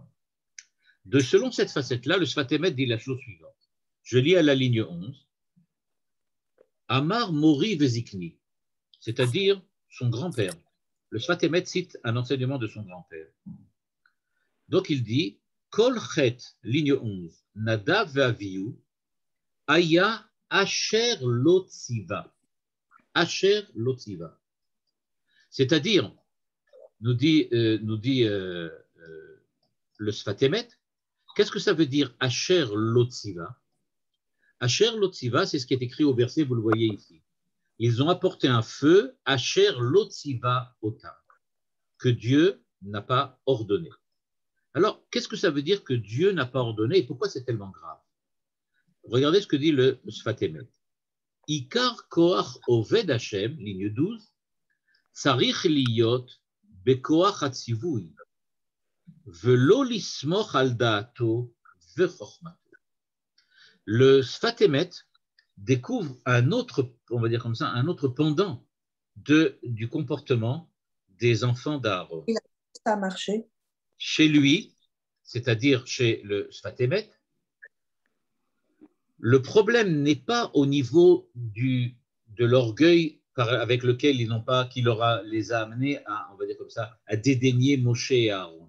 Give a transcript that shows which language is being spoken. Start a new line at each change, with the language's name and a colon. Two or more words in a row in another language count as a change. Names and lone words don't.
French: Selon cette facette-là, le Sfat Emet dit la chose suivante. Je lis à la ligne 11.
Hebrew: אמר מורי וזקני,
French: c'est-à-dire son grand-père. Le Sfat Emet cite un enseignement de son grand-père. Donc il dit
Hebrew: כל חטא,
French: ligne 11, Nadav ve'Avihu,
Hebrew: היה אשר לא ציוה. אשר לא ציוה.
French: C'est-à-dire, nous dit le Sfat Emet, qu'est-ce que ça veut dire
Hebrew: אשר לא ציוה? אשר לא ציוה,
French: c'est ce qui est écrit au verset, vous le voyez ici. Ils ont apporté un feu,
Hebrew: אשר לא ציוה אותם,
French: que Dieu n'a pas ordonné. Alors, qu'est-ce que ça veut dire que Dieu n'a pas ordonné et pourquoi c'est tellement grave? Regardez ce que dit le Sfat Emet.
Hebrew: עיקר כח עובד השם,
French: ligne 12,
Hebrew: צריך להיות בכח הציווי ולא לסמוך על דעתו וחכמתו.
French: Le Sfat Emet découvre un autre, on va dire comme ça, un autre pendant du comportement des enfants d'Aaron. Ça a marché. Chez lui, c'est-à-dire chez le Sfat Emet, le problème n'est pas au niveau de l'orgueil avec lequel les a amenés à, on va dire comme ça, à dédaigner Moshe et Aaron.